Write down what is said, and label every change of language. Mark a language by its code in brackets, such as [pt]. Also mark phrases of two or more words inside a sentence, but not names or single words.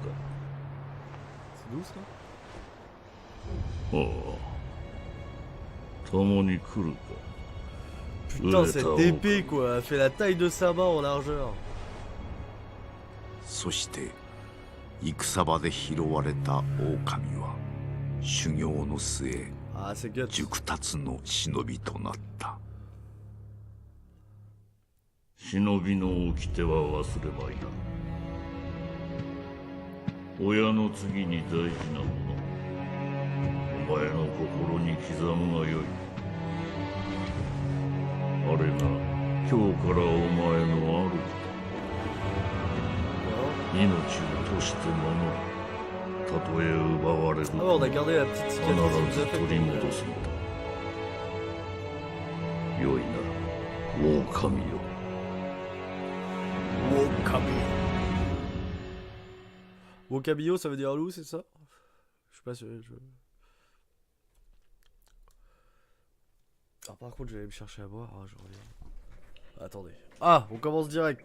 [fr] C'est d'où ça? [ja] ああ、共に来るか。 [fr] Putain, cette épée quoi, elle fait la taille de sa main en largeur. [ja] そして戦場で拾われた狼は修行の末 [fr] Ah, c'est guts. [ja] 熟達の忍びとなった。忍びの掟は忘れまいな。親の次に大事なもの、お前の心に刻むがよい。あれが今日からお前の主だ。命を賭して守る。たとえ奪われると [fr] Ah ouais, on a gardé la petite [ja] 必 [fr] cicatrice qui nous [ja] ず [fr] a fait [ja] 取り [fr] plaisir. [ja] 戻すのだ。よいな、狼よ。 [fr] Wokabillo, ça veut dire loup, c'est ça? Je sais pas si je... Alors par contre, je vais aller me chercher à boire. Ah, je reviens. Attendez. Ah, on commence direct.